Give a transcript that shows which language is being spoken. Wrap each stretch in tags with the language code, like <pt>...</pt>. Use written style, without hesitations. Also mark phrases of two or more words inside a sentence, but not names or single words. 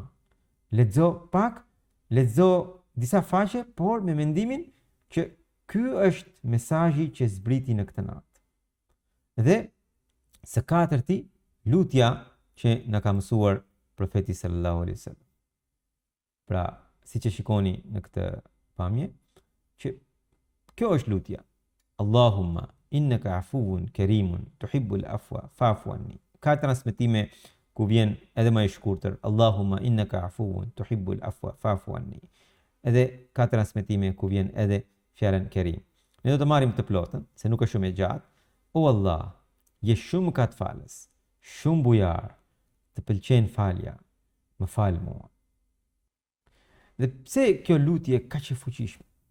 <sq>Lexo pak, lexo disa faqe, por me mendimin që ky është mesazhi që zbriti në këtë natë. Dhe së katërti, lutja që na ka mësuar profeti</sq> <ar>صلى الله عليه وسلم.</ar> <sq>Pra, siç e shikoni në këtë pamje, që kjo është lutja.</sq> <ar>اللهم إنك عفو كريم تحب العفو فاعف عني.</ar> <sq>Ka transmetime ku vjen edhe më i shkurtër,</sq> <ar>اللهم إنك عفو تحب العفو فاعف عني.</ar> <sq>Edhe ka transmetime ku vjen edhe fjalën kerim. Ne do të marrim të plotën, se nuk është shumë e gjatë. O Allah, je shumë katfalës, shumë bujar, të pëlqen falja, më fal mua. Dhe pse kjo lutje kaq e fuqishme?</sq>